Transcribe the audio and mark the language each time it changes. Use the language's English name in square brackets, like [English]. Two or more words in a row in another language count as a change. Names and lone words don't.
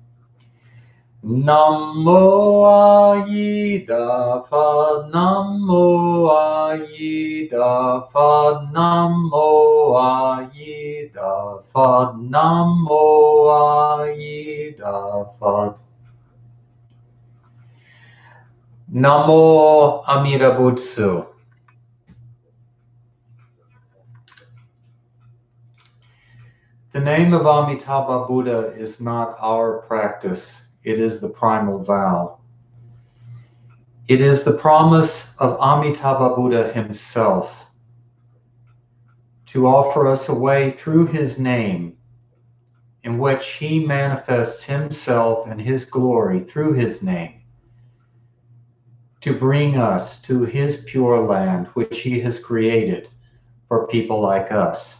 [Vietnamese] Namo Ayida Phat, Namo Ayida Phat, Namo Ayida Phat, Namo Ayida Phat. [Japanese] Namo Amida Butsu. [English] The name of Amitabha Buddha is not our practice, it is the primal vow. It is the promise of Amitabha Buddha himself to offer us a way through his name in which he manifests himself and his glory through his name to bring us to his pure land, which he has created for people like us.